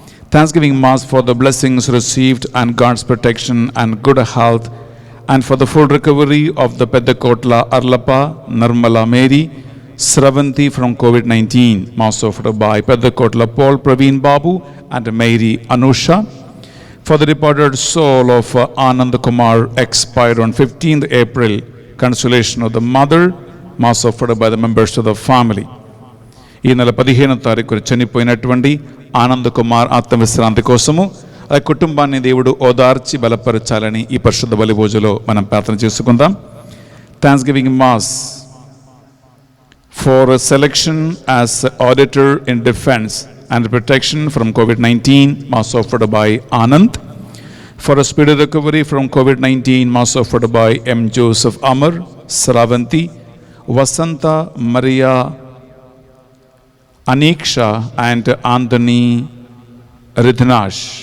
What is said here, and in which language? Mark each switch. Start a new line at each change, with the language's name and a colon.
English: Thanksgiving Mass for the blessings received and God's protection and good health and for the full recovery of the Pedakotla Arlapa Narmala Mary Sravanti from COVID-19. Mass offered by Pedakotla Paul Praveen Babu and Mary Anusha. For the reported soul of Anand Kumar expired on 15th April, consolation of the mother, mass offered by the members of the family.
Telugu: ఈ నెల 15వ తారీఖు చనిపోయినటువంటి ఆనంద్ కుమార్ ఆత్మవిశ్రాంతి కోసము ఆ కుటుంబాన్ని దేవుడు ఓదార్చి బలపరచాలని ఈ పరిశుద్ధ బలి పూజలో మనం ప్రార్థన చేసుకుందాం.
English: Thanksgiving mass for selection as auditor in defence and protection from COVID-19, mass offered by Anand. For a speedy recovery from COVID-19, mass offered by M. Joseph Amar, Sravanti, Vasanta, Maria, Aniksha and Anthony Ridhanash.